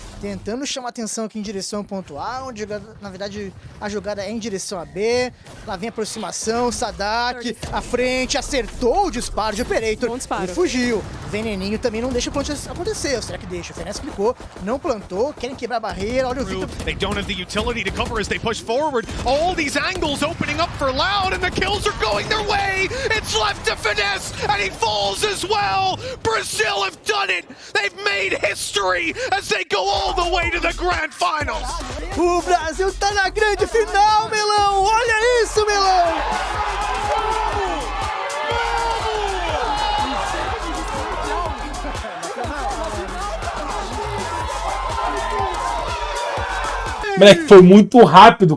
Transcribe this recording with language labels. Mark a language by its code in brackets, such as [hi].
[pt] Tentando chamar atenção aqui em direção ao ponto A, onde na verdade a jogada é em direção a B. Lá vem a aproximação, Sadak, à frente, acertou o disparo de Operator e fugiu. Veneninho também não deixa o plant acontecer. Será que deixa? O Fenez clicou, não plantou, querem quebrar a barreira, olha o Victor. [en] They don't have the utility to cover as they push forward. All these angles opening up for Loud, and the kills are going their way. It's left to Finesse, and he falls as well. Brazil have done it. They've made history as they go all the way to the grand finals. [pt] O Brasil tá na grande final, Melão. Olha isso, Melão. Moleque, foi muito rápido.